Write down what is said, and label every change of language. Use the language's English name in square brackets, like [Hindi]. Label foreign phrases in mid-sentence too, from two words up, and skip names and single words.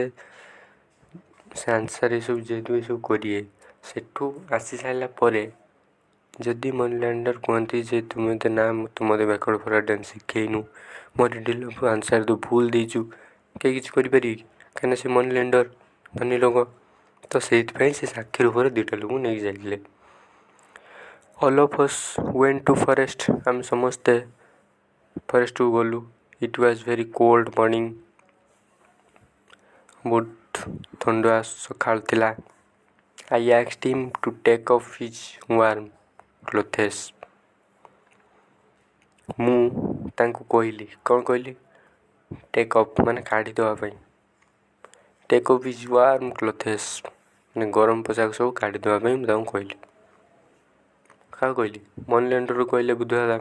[Odia] ସେ ଆନ୍ସାର ଏସବୁ ଯେହେତୁ ଏସବୁ କରିବେ, ସେଠୁ ଆସି ସାରିଲା ପରେ ଯଦି [English] money lender [Odia] କୁହନ୍ତି ଯେ ତୁମେ ତ ନା ତୁ ମୋତେ [English] backward forward dance [Odia] ଶିଖେଇନୁ, ମୋ [English] riddle answer [Odia] ତୁ ଭୁଲ ଦେଇଛୁ, କେହି କିଛି କରିପାରିବେ କି? କାହିଁକିନା ସେ [English] money lender [Odia] ଧନୀ ଲୋକ. ତ ସେଇଥିପାଇଁ ସେ ସାକ୍ଷୀ ରୂପରେ 2ଟା ଲୋକଙ୍କୁ ନେଇକି ଯାଇଥିଲେ. [English] All of us went to forest. [Odia] ଆମେ ସମସ୍ତେ ଫରେଷ୍ଟକୁ ଗଲୁ. [English] It was very cold morning. [Odia] ବହୁତ ଥଣ୍ଡା ସକାଳ ଥିଲା. [English] I asked him to take off his warm clothes. [Odia] ମୁଁ ତାଙ୍କୁ କହିଲି, କ'ଣ କହିଲି? [English] take off [Odia] ମାନେ କାଢ଼ିଦେବା ପାଇଁ, [English] take off his warm clothes [Odia] ମାନେ ଗରମ ପୋଷାକ ସବୁ କାଢ଼ିଦେବା ପାଇଁ ମୁଁ ତାଙ୍କୁ କହିଲି। କାହାକୁ କହିଲି? ମନିଲେଣ୍ଡରକୁ କହିଲେ ବୁଧବାଦାମ।